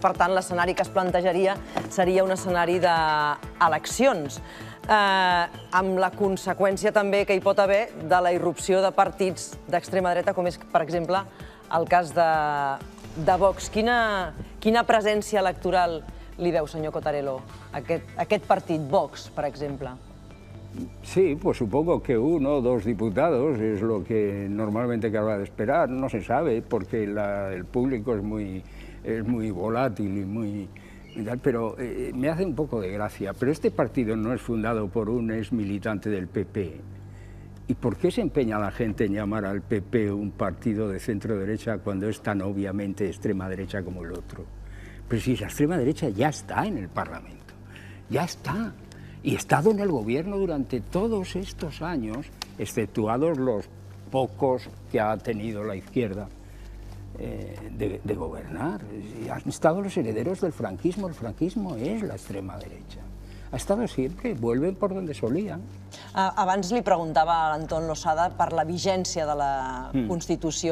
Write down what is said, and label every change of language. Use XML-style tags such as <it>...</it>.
<ca>Per tant, l'escenari que es plantejaria seria un escenari d'eleccions, amb la conseqüència també que hi pot haver de la irrupció de partits d'extrema dreta, com és, per exemple, el cas de Vox. Quina presència electoral li veu, senyor Cottarello, aquest partit, Vox, per exemple?</ca> <es>Sí, pues supongo que 1 o 2 diputados es lo que normalmente cabe de esperar. No se sabe porque el público es muy volátil y muy... Pero me hace un poco de gracia. Pero este partido no es fundado por un ex militante del PP. ¿Y por qué se empeña la gente en llamar al PP un partido de centro derecha cuando es tan obviamente extrema derecha como el otro? Pero si la extrema derecha ya está en el Parlamento, ya está. Y ha estado en el gobierno durante todos estos años, exceptuados los pocos que ha tenido la izquierda de gobernar. Han estado los herederos del franquismo. El franquismo es la extrema derecha. Ha estado siempre, vuelven por donde solían.</es> <ca>Abans li preguntava a l'Anton Losada per la vigència de la Constitució.</ca>